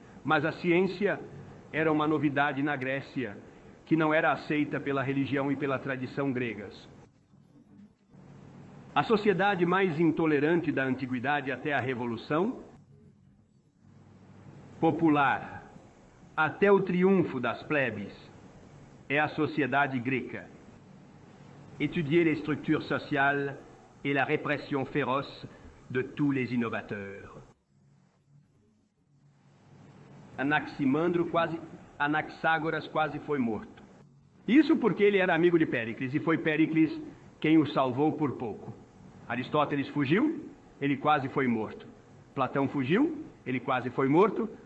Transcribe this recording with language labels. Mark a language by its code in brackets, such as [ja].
[pt] Mas a ciência era uma novidade na Grécia, que não era aceita pela religião e pela tradição gregas. A sociedade mais intolerante da antiguidade até a Revolução, popular até o triunfo das plebes, é a sociedade grega. [fr] Étudier les structures sociales et la répression féroce de tous les innovateurs. [pt] Anaxágoras quase foi morto. Isso porque ele era amigo de Péricles, e foi Péricles quem o salvou por pouco. Aristóteles fugiu, ele quase foi morto. Platão fugiu, ele quase foi morto.